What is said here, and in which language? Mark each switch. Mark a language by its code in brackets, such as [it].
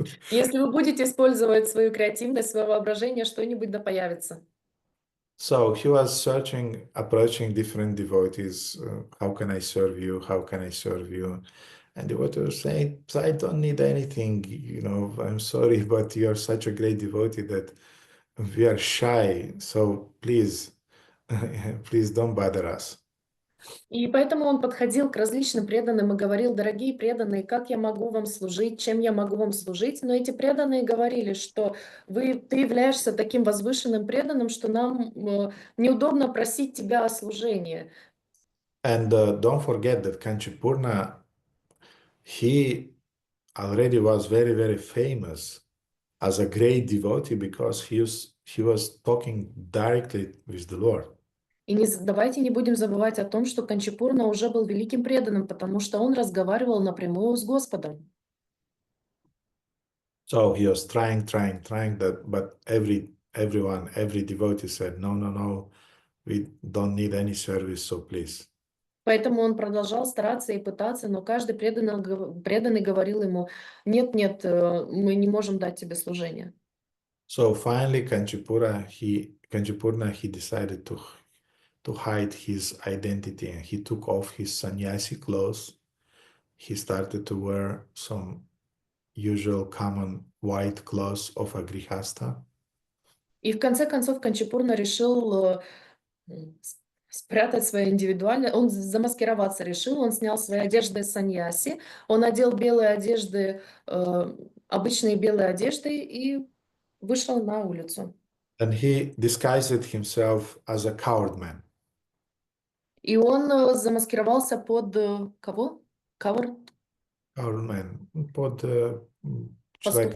[ru] Если вы будете использовать свою креативность, свое воображение, что-нибудь да появится. [en] So he was approaching different devotees. How can I serve you? How can I serve you? And the devotee was saying, I don't need anything, I'm sorry, but you are such a great devotee that we are shy. So please, please don't bother us. [ru] И поэтому он подходил к различным преданным и говорил: «Дорогие преданные, как я могу вам служить, чем я могу вам служить?» Но эти преданные говорили, что ты являешься таким возвышенным преданным, что нам неудобно просить тебя о служении. [en] And don't forget that Kanchipurna, he already was very, very famous as a great devotee because he was talking directly with the Lord. [ru] И давайте не будем забывать о том, что Канчипурна уже был великим преданным, потому что он разговаривал напрямую с Господом. [en] So he was trying that, but every devotee said, no, we don't need any service, so please. [ru] Поэтому он продолжал стараться и пытаться, но каждый преданный говорил ему: «Нет, нет, мы не можем дать тебе служение». [en] So finally, Kanchipurna, he decided to hide his identity, and he took off his sannyasi clothes. He started to wear some usual common white clothes of a grihasta. [ru] И в конце концов Канчипурна решил спрятать свою индивидуальность, он замаскироваться решил, он снял свои одежды саньяси, он одел белые одежды, обычные белые одежды и вышел на улицу. [en] And he disguised himself as a coward man. [ru] И он замаскировался под кого? [en] Coward? Coward man, [ru] под человек,